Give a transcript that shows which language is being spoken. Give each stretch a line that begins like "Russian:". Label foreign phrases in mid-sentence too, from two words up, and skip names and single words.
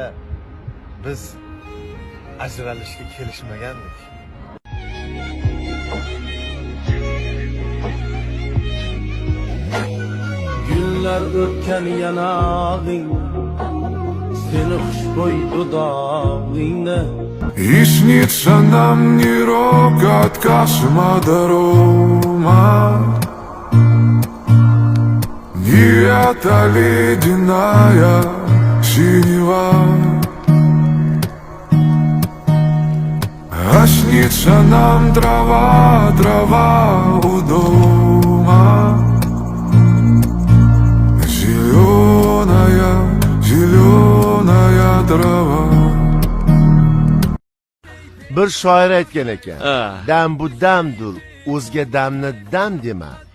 Uzbek: Biz ajralishga kelishmagandik. Günler ötken yanağın, seni xushbo'y dudog'ingni.
Russian: И снится нам не рокот космодрома, не эта ледяная синева, а снится нам трава, трава у дома, зеленая, зеленая трава.
Uzbek: Bir shoir aytgan ekan. Ah. Dam bu damdur, o'zga damni dam dema.